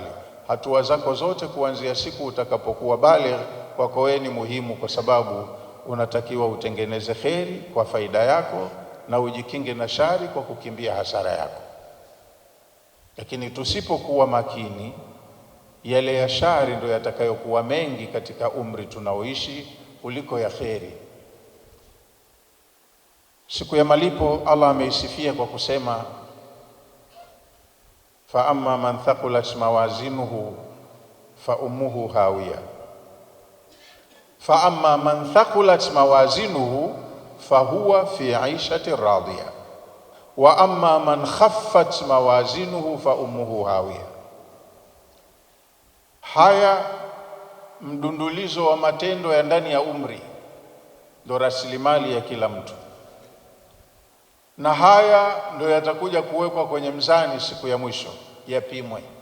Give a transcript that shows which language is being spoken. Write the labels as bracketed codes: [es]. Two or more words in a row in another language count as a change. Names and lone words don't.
[sw] Hatua zako zote kuanzia siku utakapokuwa baligh kwako wewe ni muhimu, kwa sababu unatakiwa utengeneze kheri kwa faida yako na ujikinge na shari kwa kukimbia hasara yako. Lakini tusipokuwa makini, yale ya shari ndio yatakayokuwa mengi katika umri tunaoishi kuliko ya kheri. Siku ya malipo Allah ameisifia kwa kusema, [ar] فأما من ثقلت موازينه فأمه هاوية. فأما من ثقلت موازينه فهو في عيشة راضية وأما من خفت موازينه فأمه هاوية. [sw] Haya mdundulizo wa matendo ya ndani ya umri ndo rasilimali ya kila mtu, na haya ndo yatakuja kuwekwa kwenye mzani siku ya mwisho, yapimwe.